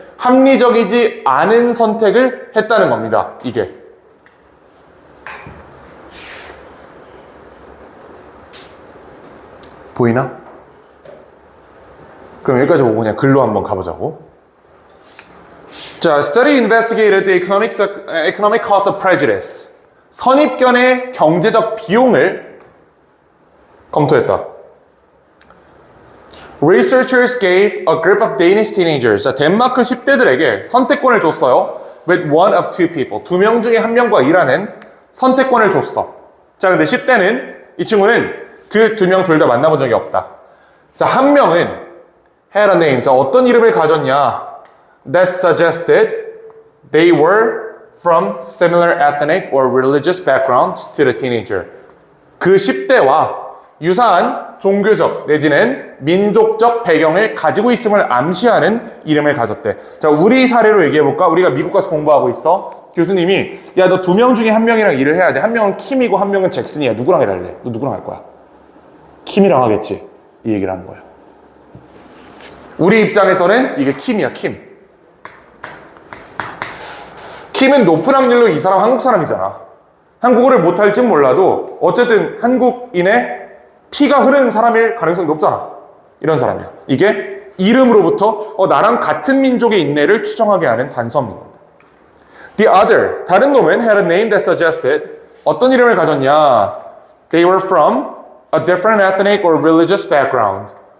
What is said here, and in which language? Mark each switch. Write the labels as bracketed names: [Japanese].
[Korean] 합리적이지 않은 선택을 했다는 겁니다. 이게. 보이나? 그럼 여기까지 보고 그냥 글로 한번 가보자고. [English] 자, study investigated the economic cost of prejudice. [Korean] 선입견의 경제적 비용을 검토했다. [English] Researchers gave a group of Danish teenagers, 자, [Korean] 덴마크 10대들에게 선택권을 줬어요. [English] With one of two people, [Korean] 2명 중에 1명과 일하는 선택권을 줬어. 자, 근데 10대는, 이 친구는 그 2명 둘 다 만나본 적이 없다. 자, 1명은 [English] had a name, [Korean] 자, 어떤 이름을 가졌냐? [English] That suggested they were from similar ethnic or religious background to the teenager. [Korean] 그 10대와 유사한 종교적 내지는 민족적 배경을 가지고 있음을 암시하는 이름을 가졌대. 자, 우리 사례로 얘기해볼까? 우리가 미국 가서 공부하고 있어. 교수님이 야, 너 2명 중에 1명이랑 일을 해야 돼. 1명은 킴이고 1명은 잭슨이야. 누구랑 일할래? 너 누구랑 할 거야? 킴이랑 하겠지. 이 얘기를 하는 거야. 우리 입장에서는 이게 킴이야, 킴. 킴은 높은 확률로 이 사람 한국 사람이잖아. 한국어를 못할진 몰라도 어쨌든 한국인의 피가 흐르는 사람일 가능성이 높잖아. 이런 사람이야. 이게 이름으로부터 나랑 같은 민족의 인내를 추정하게 하는 단서인 겁니다. [English] The other, [Korean] 다른 놈은 [English] had a name that suggested, [Korean] 어떤 이름을 가졌냐? [English] They were from a different ethnic or religious background.